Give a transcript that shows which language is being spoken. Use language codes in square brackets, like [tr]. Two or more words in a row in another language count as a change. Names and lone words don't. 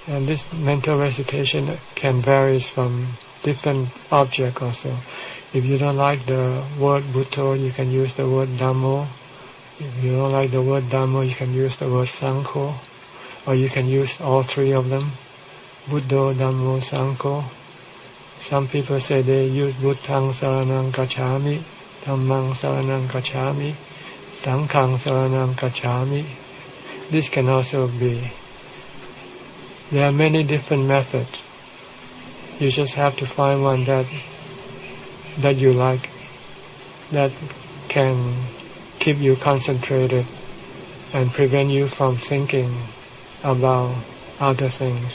[en] And this mental recitation can vary from different object also. If you don't like the word Buddho, you can use the word Dhammo. If you don't like the word Dhammo, you can use the word Sangho. Or you can use all three of them. [pi] Buddho, Dhammo, Sangho. Some people say they use Buddhaṃ Saranam Gacchāmi, Dhammāṃ Saranam Gacchāmi, Sanghaṃ Saranam Gacchāmi. [en] This can also be. There are many different methods. You just have to find one that you like, that can keep you concentrated and prevent you from thinking about other things.